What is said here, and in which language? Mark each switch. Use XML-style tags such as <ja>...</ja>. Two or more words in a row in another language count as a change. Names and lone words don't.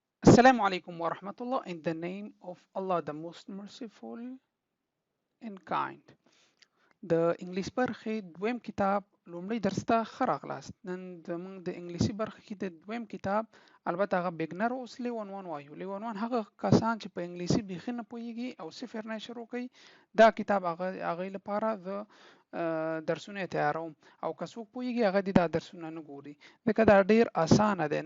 <ar>السلام عليكم ورحمة الله.</ar> <en>In the name of Allah, the most merciful and kind.</en> <ps>د انګلیس برخې دویم کتاب لومړی درس ته ښه راغلاست. نن زموږ د انګلیسي برخې کې د دویم کتاب البته هغه بګنر اوس لیون 1 وایو. لیون 1 هغه کسان چې په انګلیسي بیخي نه پوهیږي او صفر نه شروع کوي، دا کتاب هغه لپاره د درسونه تیاروم، او که څوک پوهیږي هغه دا درسونه نه ګوري ځکه دا ډیر اسانه دی.</ps>